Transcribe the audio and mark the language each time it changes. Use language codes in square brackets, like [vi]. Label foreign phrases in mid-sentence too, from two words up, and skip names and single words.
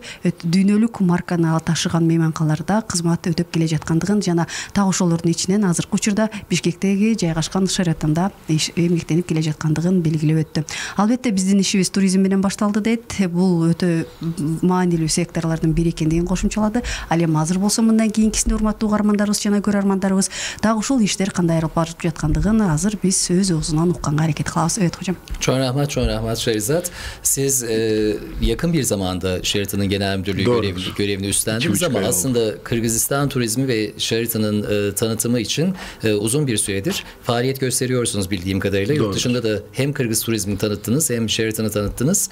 [ky] Дүйнөлүк марканы ташыган мейманкаларда кызмат өтөп келе жаткандыгын жана так ошолордун ичинен азыркы учурда Бишкектеги жайгашкан Sheraton'да эмгектенип келе жаткандыгын белгилеп өттү. Албетте биздин ишибиз туризм менен башталды дейт. Бул өтө маанилүү секторлордун бири экендигин кошумчалады. Ал эми азыр болсо мындан кийинкисинде урматтуу угармандарыбыз жана көрөрмандарыбыз так ушул иштер кандай алып барып жаткандыгын азыр биз өз оозунан укканга аракет кылабыз. [tr] Evet hocam. Çok rahmat Shahrizat. Siz yakın bir zamanda Sheraton'ın genel müdürlüğü görevini üstlendiniz 2,5 ama ay oldu. aslında Kırgızistan turizmi ve Sheraton'ın tanıtımı için uzun bir süredir faaliyet gösteriyorsunuz bildiğim kadarıyla. Doğru. Yurt dışında da hem Kırgız turizmini tanıttınız hem Sheraton'ı tanıttınız.